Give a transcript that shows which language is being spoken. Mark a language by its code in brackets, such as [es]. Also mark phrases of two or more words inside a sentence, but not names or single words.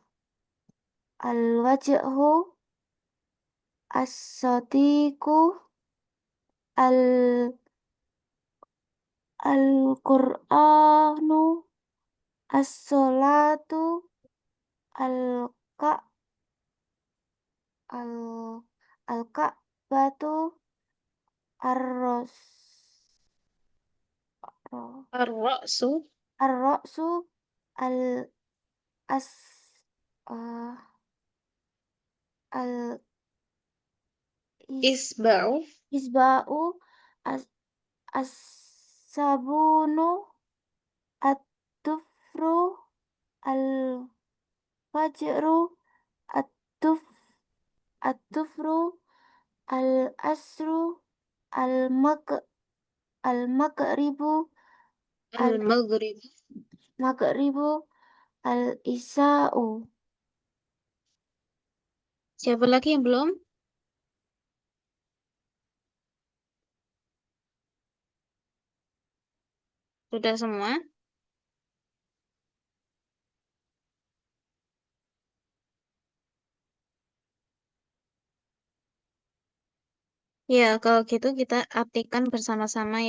[ar] الوجهُ الصديقُ ال القرآنُ الصلاةُ الكا ال الكعبةُ الرأس الرأسُ, الرأسُ ال اص اه، ال إصبعُ, إصبعُ اص الصابونُ الظفرُ الفجرُ الظف الظفرُ العصرُ المغ المغربُ المغرب. المغربُ العشاءُ. [id] Siapa lagi yang belum? Sudah semua? Ya, kalau gitu kita artikan bersama-sama ya.